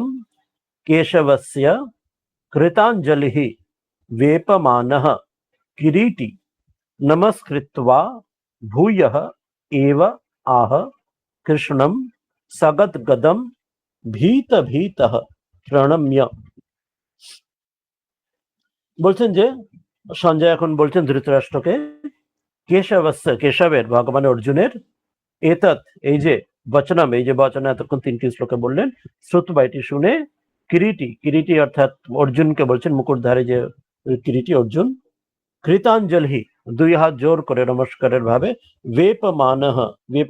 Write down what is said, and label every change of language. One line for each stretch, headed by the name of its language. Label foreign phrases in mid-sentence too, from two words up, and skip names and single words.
Sanskrit: केशवस्य कृताञ्जलिः वेपमानः किरीटी नमस्कृत्वा भूयः एव आह कृष्णं सगद्गदं भीत भीतः प्रणम्य।
Bangla: বলছেন যে সঞ্জয় এখন বলছেন ধৃতরাষ্ট্রকে, কেশবস্য কেশবের ভগবান অর্জুনের এতৎ এই যে বচনম, এই যে বচন এতক্ষণ তিনটি শ্লোকে বললেন, শ্রুতবা এটি শুনে, কিরিটি কিরিটি অর্থাৎ অর্জুনকে বলছেন, মুকুটধারী যে কিরিটি অর্জুন, কৃতাঞ্জলি দুই হাত জোর করে নমস্কারের ভাবে, বেপমানহ বেপ